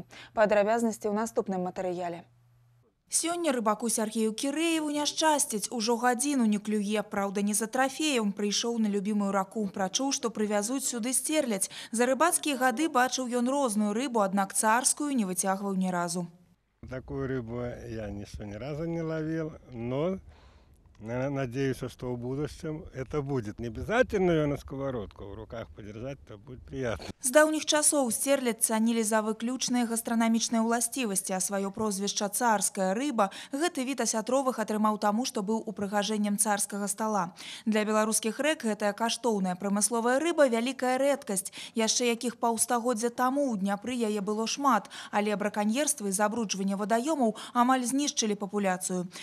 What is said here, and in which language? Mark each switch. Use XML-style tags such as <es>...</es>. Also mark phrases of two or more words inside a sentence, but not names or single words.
<be>Падрабязнасці ў наступным матэрыяле. Сёння рыбаку Сергею Кірэеву няшчасціць. Ужо гадзіну не клюе. Праўда, не за трафеем. Прыйшоў на любімую раку. Прачуў, што прывязуць сюды стерлядзь. За рыбацкія гады бачыў ён розную рыбу, аднак царскую не выцягваў ні разу.</be> <ru>Такую рыбу я ни разу не ловил, но надеюсь, что в будущем это будет. Не обязательно ее на сковородку в руках подержать, это будет приятно.</ru> <be>З даўніх часоў стерлядь цанілі за выключныя гастранамічныя ўласцівасці, а сваё прозвішча «царская рыба» гэты від асятровых атрымаў таму, што быў упрыгажэннем царскага стала. Для беларускіх рэк гэтая каштоўная прамысловая рыба – вялікая рэдкасць. Яшчэ якіх паўстагоддзя таму ў Дняпры яе было шмат, але браканьерства і забруджванне вадаёмаў амаль знішчылі папуляцыю.</be>